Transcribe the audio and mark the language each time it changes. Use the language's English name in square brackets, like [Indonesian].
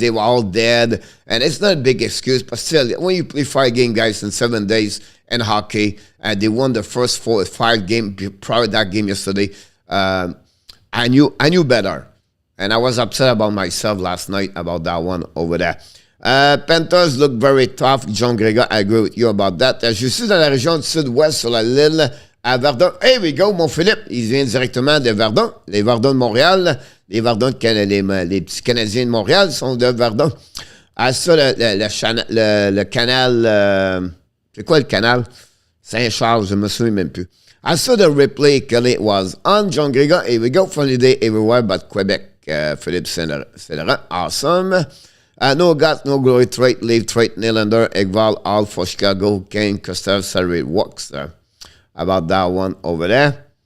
[English] They were all dead. And it's not a big excuse, but still, when you play 5 games, guys, in 7 days in hockey, they won the first 4 or 5 games prior to that game yesterday. I knew better. And I was upset about myself last night about that one over there. Panthers look very tough. John Gregor, I agree with you about that. [French] Je suis dans la région du sud-ouest sur l'île à Verdun. [English] Hey, we go, [French] mon Philippe. Il vient directement de Verdun. Les Verdun de Montréal. Les Verdun, les petits Canadiens de Montréal sont de Verdun. À ça, le canal... c'est quoi le canal? Saint-Charles, je me souviens même plus. [English] I saw the replay, Kelly was on. John Gregor, here we go. Funny day everywhere but Quebec. Philippe Cédrin, awesome. No guts, no glory, trait, leave, trait, Nylander, Ekval, all for Chicago, Kane, Costa, salary works about that one over there.